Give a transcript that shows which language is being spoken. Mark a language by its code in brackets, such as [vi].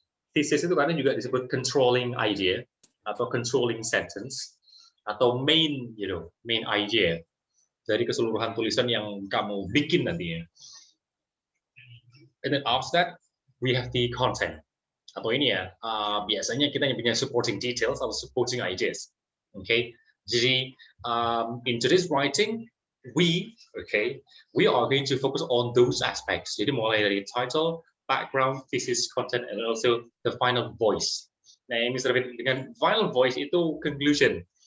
[id] Thesis itu karena juga disebut controlling idea atau controlling sentence atau main idea dari keseluruhan tulisan yang kamu bikin nantinya. [en] And then after that we have the content. [id] Atau ini ya, biasanya kita yang punya supporting details atau supporting ideas. Okay. [en] Jadi in today's writing, we are going to focus on those aspects. [id] Jadi mulai dari [en] title, background, thesis, content, and also the final voice. [id] Nah, yang bisa dengan final voice itu conclusion.